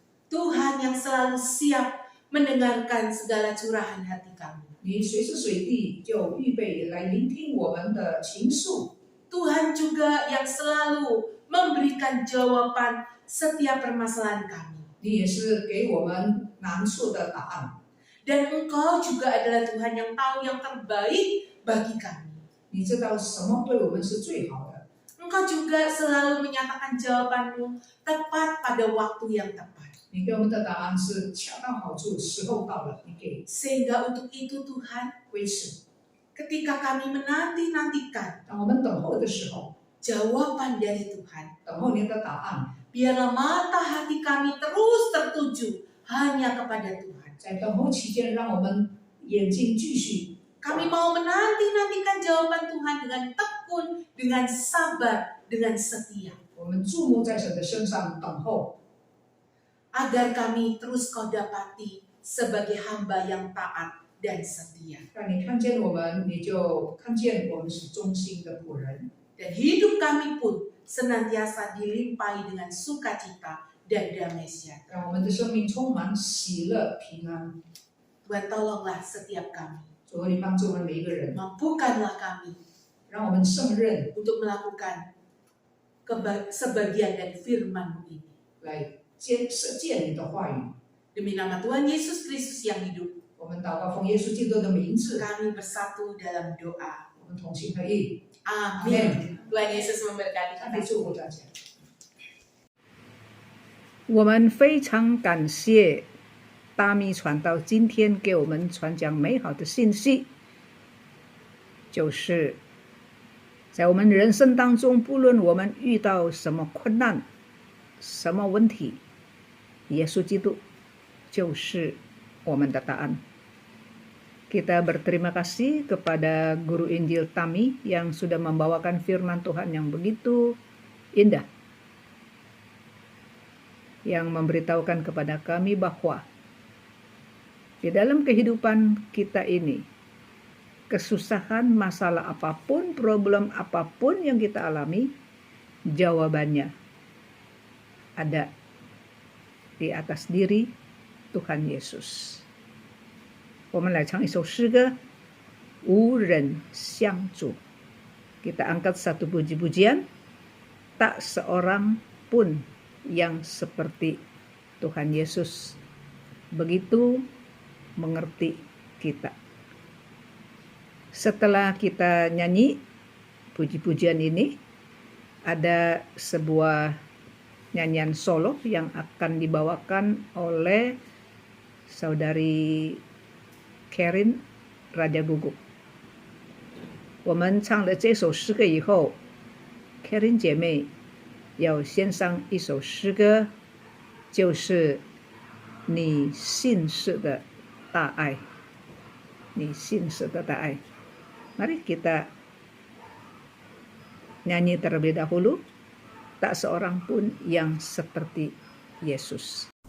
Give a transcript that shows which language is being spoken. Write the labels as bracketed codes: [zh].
[id] Tuhan yang selalu siap mendengarkan segala curahan hati kami. [zh] 你随时随地就预备来聆听我们的情愫。 [id] Tuhan juga yang selalu memberikan jawaban setiap permasalahan kami. [zh] 你也是给我们难处的答案。 [id] Dan Engkau juga adalah Tuhan yang tahu yang terbaik bagi kami. [zh] 你知道什么对我们是最好的， [id] Engkau juga selalu menyatakan jawabanmu tepat pada waktu yang tepat. [zh] 你给我们的答案是恰到好处，时候到了，你给 [id] Sehingga untuk itu Tuhan, [zh] 维持。 [id] ketika kami menanti-nantikan [zh] 当我们等候的时候， [id] jawaban dari Tuhan, [zh] 等候您的答案， [id] biarlah mata hati kami terus tertuju hanya kepada Tuhan. [zh] 在等候期间，让我们眼睛继续。 [id] Kami mau menanti-nantikan jawaban Tuhan dengan tekun, dengan sabar, dengan setia. [zh] 我们注目在神的身上等候， [id] Agar kami terus kau dapati sebagai hamba yang taat dan setia. [zh] 让你看见我们，你就看见我们是忠心的仆人。 [id] Dan hidup kami pun senantiasa dilimpahi dengan sukacita dan damai sejahtera. [zh] 让我们的生命充满喜乐平安。 [id] Tuhan tolonglah setiap kami. [zh] 主，你帮助我们每一个人， [id] Mampukanlah kami [zh] 让我们胜任 [id] untuk melakukan sebagian dari firman-Mu ini. [zh] 来实践你的话语。 [id] Demi nama Tuhan Yesus Kristus yang hidup, [zh] 我们祷告奉耶稣基督的名字， [id] kami bersatu dalam doa. [zh] 我们同心合意。 [id] Amin. Tuhan Yesus memberkati [zh] 上 [id] kita. [zh] 帝祝福大家。我们非常感谢大米传道今天给我们传讲美好的信息，就是在我们人生当中，不论我们遇到什么困难、什么问题，耶稣基督就是我们的答案。 [id] Kita berterima kasih kepada Guru Injil Tami yang sudah membawakan firman Tuhan yang begitu indah, yang memberitahukan kepada kami bahwa di dalam kehidupan kita ini, kesusahan, masalah apapun, problem apapun yang kita alami, jawabannya ada di atas diri Tuhan Yesus. [zh] 我们来唱一首诗歌，无人相助。 [id] Kita angkat satu puji-pujian, tak seorang pun yang seperti Tuhan Yesus begitu mengerti kita. Setelah kita nyanyi puji-pujian ini, ada sebuah nyanyian solo yang akan dibawakan oleh saudari Karen Raja Guguk. [zh] 我们唱了这首诗歌以后 ，Karen 姐妹要献上一首诗歌，就是你信实的大爱，你信实的大爱。 [id] Mari kita nyanyi terlebih dahulu. Tak seorang pun yang seperti Yesus.